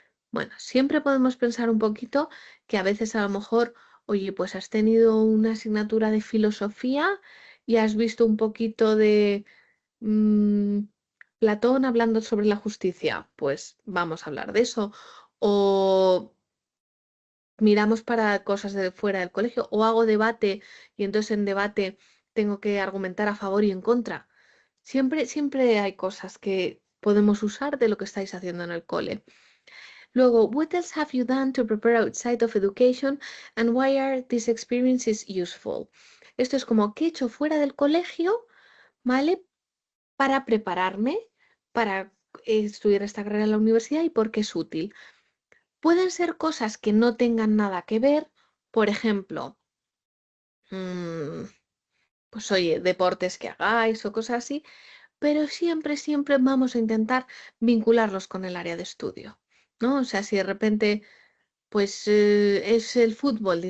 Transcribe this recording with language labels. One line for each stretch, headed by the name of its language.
Spanish: Bueno, siempre podemos pensar un poquito que a veces a lo mejor, oye, pues has tenido una asignatura de filosofía y has visto un poquito de mm, Platón hablando sobre la justicia, pues vamos a hablar de eso. O miramos para cosas de fuera del colegio, o hago debate y entonces en debate tengo que argumentar a favor y en contra. Siempre hay cosas que podemos usar de lo que estáis haciendo en el cole.
English: Luego, what else have you done to prepare outside of education and why are these experiences useful?
Spanish: Esto es como, ¿qué he hecho fuera del colegio, ¿vale? Para prepararme para estudiar esta carrera en la universidad y por qué es útil. Pueden ser cosas que no tengan nada que ver, por ejemplo, mm, pues oye, deportes que hagáis o cosas así, pero siempre vamos a intentar vincularlos con el área de estudio, ¿no? O sea, si de repente pues es el fútbol.